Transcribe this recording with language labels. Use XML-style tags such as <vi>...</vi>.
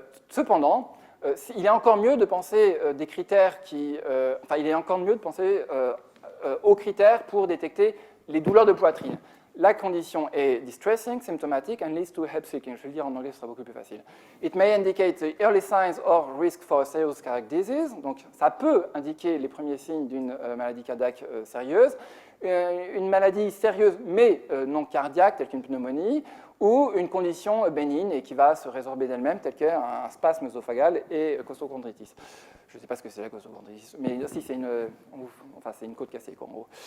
<fr>Cependant, il est encore mieux de penser des critères il est encore mieux de penser aux critères pour détecter les douleurs de poitrine. La condition est</fr> <en>distressing, symptomatic, and leads to help seeking.</en> <fr>Je vais le dire en anglais, ce sera beaucoup plus facile.</fr> <en>It may indicate the early signs or risk for a serious cardiac disease.</en> <fr>Donc, ça peut indiquer les premiers signes d'une maladie cardiaque sérieuse. Une maladie sérieuse mais non cardiaque, telle qu'une pneumonie, ou une condition bénigne et qui va se résorber d'elle-même, telle qu'un spasme œsophagal et costochondritis. Je ne sais pas ce que c'est la costochondritis, mais si c'est une côte cassée, quoi, en gros.</fr>